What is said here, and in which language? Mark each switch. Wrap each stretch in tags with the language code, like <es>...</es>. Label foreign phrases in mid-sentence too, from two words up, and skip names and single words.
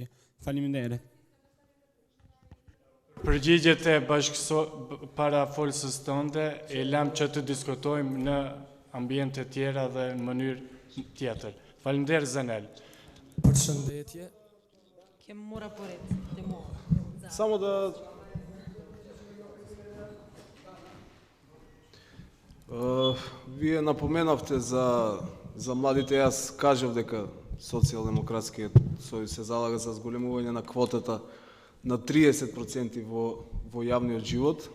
<sq>Faleminderit. Përgjigjet e parafolës tënde e lam që të diskutojmë në ambiente tjera dhe në mënyrë tjetër. Faleminderit Zenel. Përshëndetje. Kem mora pored, demo.</sq> <mk>Само да вие напоменавте за младите, јас кажав дека Социјалдемократскиот сојуз се залага за зголемување на квотата на 30% во јавниот живот.</mk>